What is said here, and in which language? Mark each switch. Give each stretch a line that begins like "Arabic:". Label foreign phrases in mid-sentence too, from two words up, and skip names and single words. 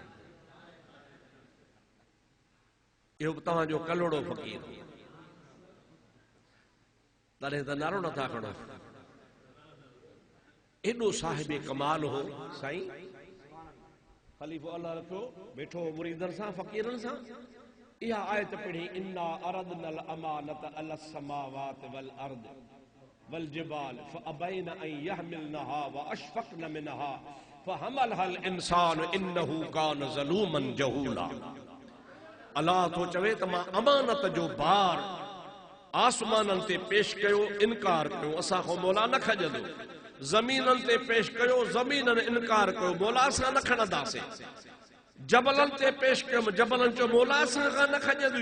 Sindhi: इहो तव्हांजो कलोड़ो फ़क़ीर, तॾहिं त नारो नथा खणो। एॾो साहिबे कमाल हो साईं, ख़लीफ़ो अल्लाह रखियो वेठो मुरीदन सां फ़क़ीरन सां। इहा आयत पढ़ी,
Arabic: إنا عرضنا الأمانة على السماوات والأرض والجبال فأبين أن يحملنها وأشفقن منها فحملها الإنسان إنه كان ظلوما جهولا.
Sindhi: अल्लाह तो चवे त मां अमानत जो बार आसमानन ते पेश कयो, इनकार कयो, असां खां मौला न खजंदो। ज़मीनन ते पेश कयो, ज़मीनन इनकार कयो, मौला असां न खणंदासीं। जबलन ते पेश कयो, जबलन चयो मौला असां खां न खजंदी।